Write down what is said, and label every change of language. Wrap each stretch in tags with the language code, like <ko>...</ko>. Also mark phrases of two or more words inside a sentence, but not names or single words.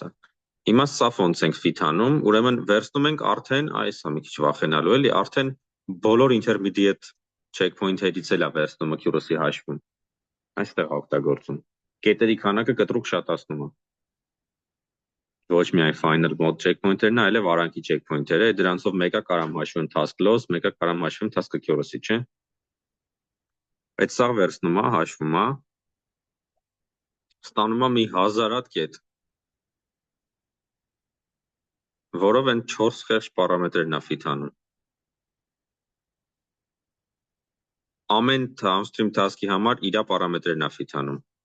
<hy>է։ Հիմա սա ոնց ենք fit անում, ուրեմն վերցնում ենք արդեն, այս է մի քիչ վախենալու էլի, արդեն բոլոր</hy> <en>intermediate checkpoint-երից</en> <hy>էլ է վերցնում accuracy հաշվում։ Այստեղ օգտագործում։ Կետերի քանակը կտրուկ շատացնում է։ Ոչ միայն</hy> <en>final mode checkpoint-երն,</en> <hy>այլև արանքի checkpoint-երը, դրանցով մեկը կարամ հաշվեմ</hy> <en>task loss,</en> <hy>մեկը կարամ հաշվեմ</hy> <en>task accuracy,</en> <hy>չէ։ Այդ սա վերցնում է, հաշվում է, ստանում է մի 1000 հատ կետ, որով են 4 խեղճ պարամետրերն է fit անում։ Ամեն</hy> <en>downstream task-ի</en> <hy>համար իր պարամետրերն է fit անում։</hy>